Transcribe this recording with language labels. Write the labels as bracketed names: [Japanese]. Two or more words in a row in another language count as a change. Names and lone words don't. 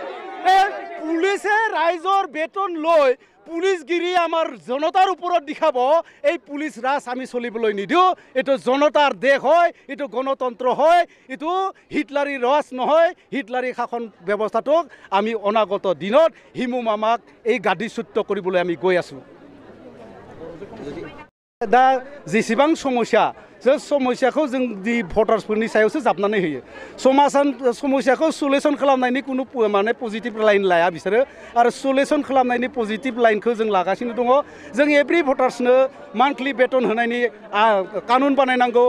[Assamese] পুলিচে ৰাইজৰ বেতন লৈ পুলিচগিৰি আমাৰ জনতাৰ ওপৰত দেখাব। এই পুলিচ ৰাজ আমি চলিবলৈ নিদিওঁ। এইটো জনতাৰ দেশ হয়, এইটো গণতন্ত্ৰ হয়, এইটো হিটলাৰী ৰাজ নহয়। হিটলাৰী শাসন ব্যৱস্থাটোক আমি অনাগত দিনত হিমমামাক এই গাদীচ্যুত কৰিবলৈ আমি গৈ আছোঁ। [Bodo] दा जेसेबां समस्या बे समस्याखौ जों दि भटार्सफोरनि सायावसो जाबनानै होयो। समस्याखौ सल्युसन खालामनायनि कुनु माने पजिटिभ लाइन लाया बिसोरो आरो सल्युसन खालामनायनि पजिटिभ लाइनखौ जों लागासिनो दङ। जों एभ्रि भटार्सनो मान्थलि बेतन होनायनि कानुन बानायनांगौ।